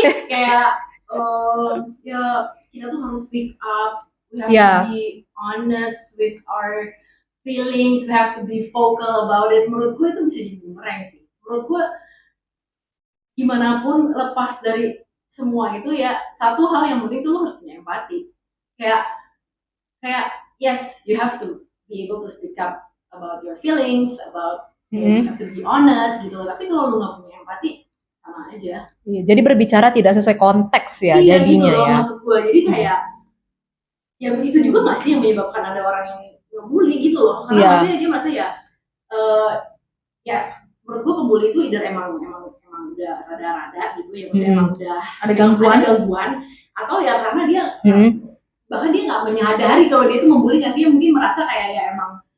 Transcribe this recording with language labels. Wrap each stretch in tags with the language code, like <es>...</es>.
<id>Kayak ya kita tuh harus</id> <en>speak up, we have to be honest with our feelings, we have to be vocal about it.</en> <id>Menurut gue itu bisa jadi bumerang sih. Menurut gue gimana pun lepas dari semua itu ya satu hal yang penting tuh lo harus punya empati.</id> <en>Kayak yes, you have to be able to speak up about your feelings, about you have to be honest</en> <id>gitu loh. Tapi kalau lu nggak punya empati sama aja. Iya, jadi berbicara tidak sesuai konteks ya jadinya gitu loh, ya. Maksud gue jadi kayak ya itu juga nggak sih yang menyebabkan ada orang yang ngebully gitu loh. Karena maksudnya dia masa ya menurut gue pembuli itu either emang udah rada-rada gitu ya, maksudnya emang udah ada gangguan atau ya karena dia bahkan dia nggak menyadari kalau dia itu membuli, kan dia mungkin merasa kayak ya emang</id>